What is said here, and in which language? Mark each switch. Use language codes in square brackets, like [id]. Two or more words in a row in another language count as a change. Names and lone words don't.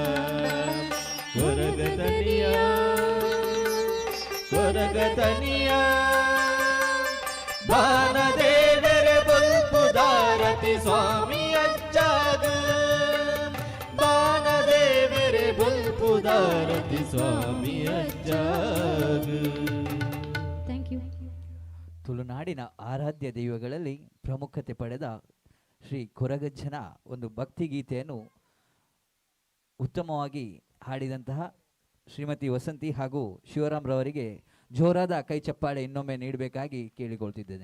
[tcy] ಕೊರಗತನಿಯ ಕೊರಗತನಿಯ ಬಾಣದೇವರೆ ಬಲ್ಪುದಾರತಿ ಸ್ವಾಮಿ ಅಜ್ಜಾಗ ಬಾಣದೇವರೆ ಬಲ್ಪುದಾರತಿ ಸ್ವಾಮಿ ಅಜ್ಜಾಗ [en] thank you [kn] ತುಳುನಾಡಿನ ಆರಾಧ್ಯ ದೈವಗಳಲ್ಲಿ ಪ್ರಮುಖತೆ ಪಡೆದ ಶ್ರೀ ಕೊರಗಜ್ಜನ ಒಂದು ಭಕ್ತಿಗೀತೆಯನ್ನು ಉತ್ತಮವಾಗಿ ಹಾಡಿದಂತಹ ಶ್ರೀಮತಿ ವಸಂತಿ ಹಾಗೂ ಶಿವರಾಮ್ ರವರಿಗೆ ಜೋರಾದ ಕೈ ಚಪ್ಪಾಳೆ ಇನ್ನೊಮ್ಮೆ ನೀಡಬೇಕಾಗಿ ಕೇಳಿಕೊಳ್ತಿದ್ದೇನೆ.